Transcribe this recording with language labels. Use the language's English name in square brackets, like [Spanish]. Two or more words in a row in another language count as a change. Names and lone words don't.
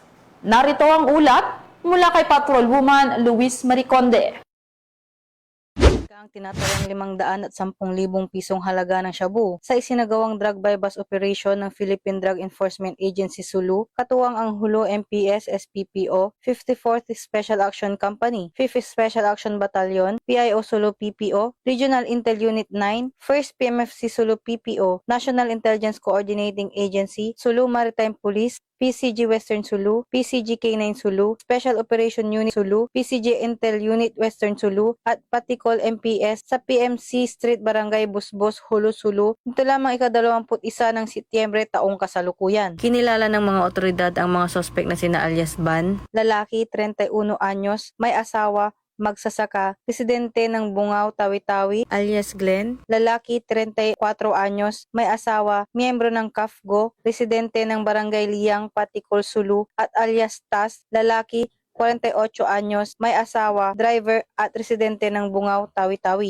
[Filipino] Narito ang ulat mula kay Patrolwoman Luis Mariconde. Ang tinatayang 510,000 pisong halaga ng shabu sa isinagawang [English] drug bypass operation [Filipino] ng Philippine Drug Enforcement Agency Sulu, katuwang ang Hulo MPS SPPO, 54th Special Action Company, 5th Special Action Battalion, PIO Sulu PPO, Regional Intel Unit 9, 1st PMFC Sulu PPO, National Intelligence Coordinating Agency, Sulu Maritime Police, PCG Western Sulu, PCG K9 Sulu, Special Operation Unit Sulu, PCG Intel Unit Western Sulu, at Patikol MPS sa PMC Street Barangay Busbos, Hulo Sulu, ito lamang ika-21 ng Setyembre taong kasalukuyan. Kinilala ng mga otoridad ang mga sospek na sina alias Ban, lalaki, 31 anyos, may asawa, magsasaka, residente ng Bungaw, Tawi-Tawi, alias Glenn, lalaki, 34 anyos, may asawa, miyembro ng CAFGO, residente ng Barangay Liyang, Patikol, Sulu, at alias Tas, lalaki, 48 anyos, may asawa, driver at residente ng Bungaw, Tawi-Tawi.